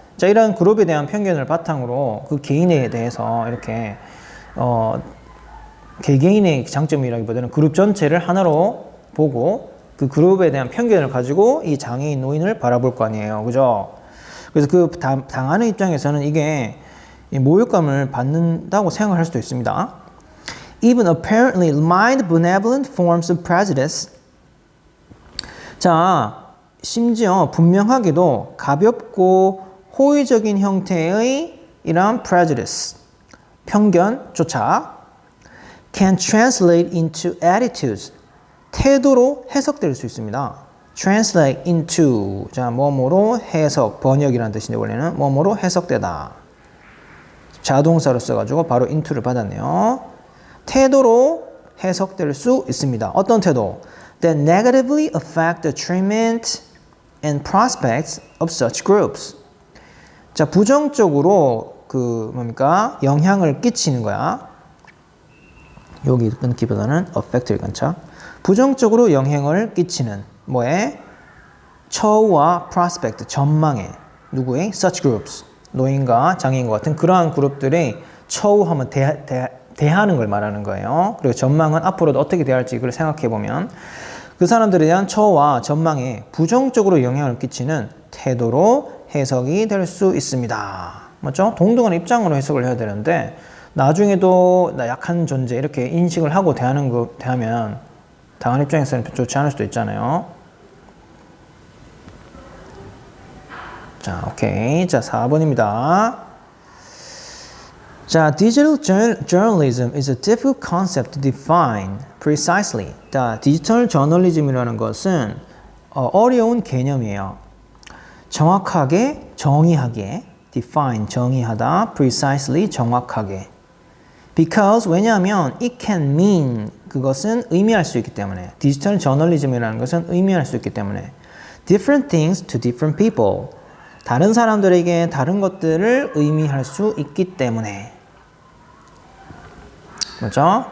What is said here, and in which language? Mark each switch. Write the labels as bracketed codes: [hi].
[ko] 자, 이런 그룹에 대한 편견을 바탕으로 그 개인에 대해서 이렇게 개개인의 장점이라기보다는 그룹 전체를 하나로 보고 그 그룹에 대한 편견을 가지고 이 장애인 노인을 바라볼 거 아니에요. 그죠? 그래서 그 당하는 입장에서는 이게 모욕감을 받는다고 생각할 수도 있습니다. [en] Even apparently mild benevolent forms of prejudice. [ko] 자, 심지어 분명하게도 가볍고 호의적인 형태의 이러한 prejudice, 편견조차 [en] can translate into attitudes, [ko] 태도로 해석될 수 있습니다. translate into, 자, 뭐뭐로 해석, 번역이라는 뜻인데 원래는 뭐뭐로 해석되다. 자동사로 써가지고 바로 into를 받았네요. 태도로 해석될 수 있습니다. 어떤 태도? [en] That negatively affect the treatment and prospects of such groups. [ko] 자, 부정적으로 그 뭡니까? 영향을 끼치는 거야. 여기 끊기보다는 affect를 끊자. 부정적으로 영향을 끼치는 뭐에? 처우와 prospect, 전망에. 누구의? such groups. 노인과 장애인과 같은 그러한 그룹들의 처우하면 대하는 걸 말하는 거예요. 그리고 전망은 앞으로도 어떻게 대할지 그걸 생각해 보면 그 사람들에 대한 처우와 전망에 부정적으로 영향을 끼치는 태도로 해석이 될 수 있습니다. 맞죠? 동등한 입장으로 해석을 해야 되는데 나중에도 나 약한 존재 이렇게 인식을 하고 대하면 당한 입장에서는 좋지 않을 수도 있잖아요. 자, 오케이. 자, 4번입니다. [en] 자, digital journalism is a difficult concept to define precisely. [ko] 자, 디지털 저널리즘이라는 것은 어려운 개념이에요. 정확하게, 정의하게, define, 정의하다, precisely, 정확하게. Because 왜냐하면 [en] it can mean [ko] 그것은 의미할 수 있기 때문에 디지털 저널리즘이라는 것은 의미할 수 있기 때문에 [en] different things to different people [ko] 다른 사람들에게 다른 것들을 의미할 수 있기 때문에 맞죠?